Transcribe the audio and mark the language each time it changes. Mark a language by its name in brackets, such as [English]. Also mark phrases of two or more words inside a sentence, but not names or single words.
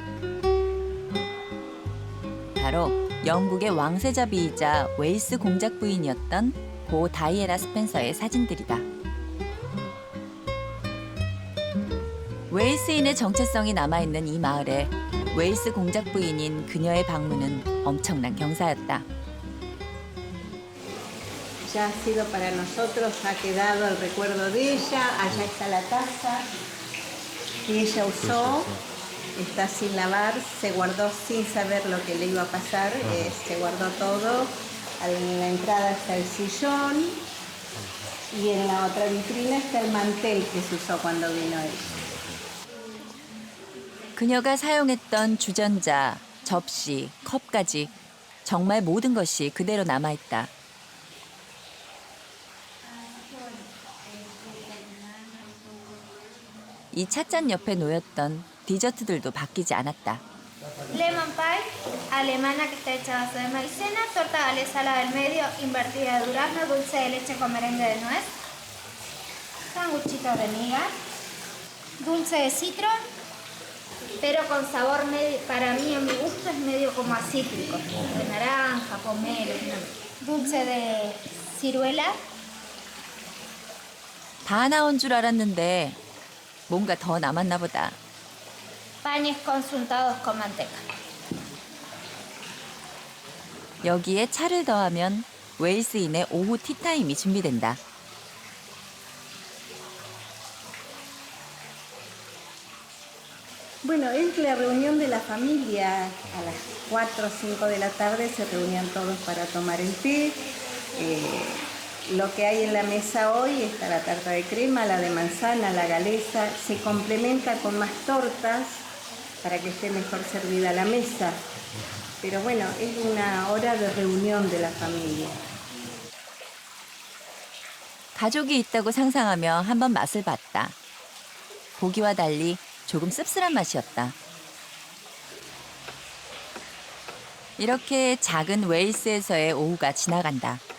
[Korean] 바로 영국의 왕세자비이자 웨일스 공작 부인이었던 고 다이애나 스펜서의 사진들이다. 웨일스인의 정체성이 남아있는 이 마을에 웨일스 공작 부인인 그녀의 방문은 엄청난 경사였다. [Spanish] Ya ha sido para nosotros, ha quedado el recuerdo de ella. Allá está la taza que ella usó. Está sin lavar, se guardó sin saber lo que le iba a pasar, se guardó todo. En la entrada está el sillón y en la otra vitrina está el mantel que se usó cuando vino ella. [Korean] 그녀가 사용했던 주전자, 접시, 컵까지 정말 모든 것이 그대로 남아있다. 이 찻잔 옆에 놓였던 디저트들도 바뀌지 않았다. [English] Lemon pie, [Spanish] alemana que está hecha a base de maicena, torta galesa a la del medio, invertida de durazno, dulce de leche con merengue de nuez, sanguchitos de miga, dulce de citron, pero con sabor medio, para mí en mi gusto es medio como a cítrico, de naranja, pomelo, dulce de ciruela. [Korean] 다 나온 줄 알았는데 뭔가 더 남았나 보다. [Spanish] Panes consuntados con manteca. [Korean] 여기에 차를 더하면 웨일스인의 오후 티타임이 준비된다. [Spanish] Bueno, es la reunión de la familia. A las 4 o 5 de la tarde se reunían todos para tomar el té. Lo que hay en la mesa hoy está la tarta de crema, la de manzana, la galesa. Se complementa con más tortas para que esté mejor servida la mesa. Pero bueno, es una hora de reunión de la familia. [Korean] 가족이 있다고 상상하며 한번 맛을 봤다. 보기와 달리 조금 씁쓸한 맛이었다. 이렇게 작은 웨일스에서의 오후가 지나간다.